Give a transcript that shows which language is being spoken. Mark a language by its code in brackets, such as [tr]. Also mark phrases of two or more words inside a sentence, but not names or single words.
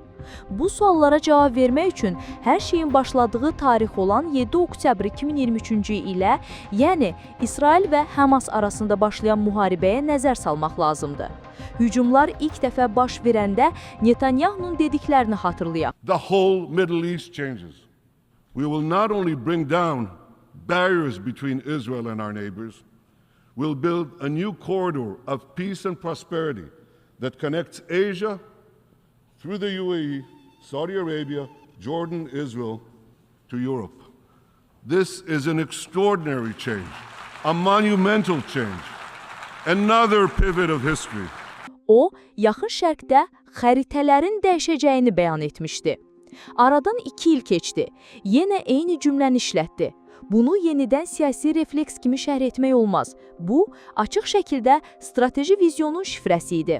[az] Bu suallara cavab vermək üçün hər şeyin başladığı tarix olan 7 oktyabr 2023-cü ilə, yəni İsrail və Həmas arasında başlayan müharibəyə nəzər salmaq lazımdır. Hücumlar ilk dəfə baş verəndə Netanyahu'nun dediklərini xatırlayaq. [en] The whole Middle East changes. We will not only bring down barriers between Israel and our neighbors, we'll build a new corridor of peace and prosperity that connects Asia through the UAE, Saudi Arabia, Jordan, Israel to Europe. This is an extraordinary change, a monumental change, another pivot of history. [az] O, yaxın şərqdə xəritələrin dəyişəcəyini bəyan etmişdi. Aradan 2 il keçdi. Yenə eyni cümləni işlətdi. Bunu yenidən siyasi refleks kimi şərh etmək olmaz. Bu, açıq şəkildə strateji vizyonun şifrəsi idi.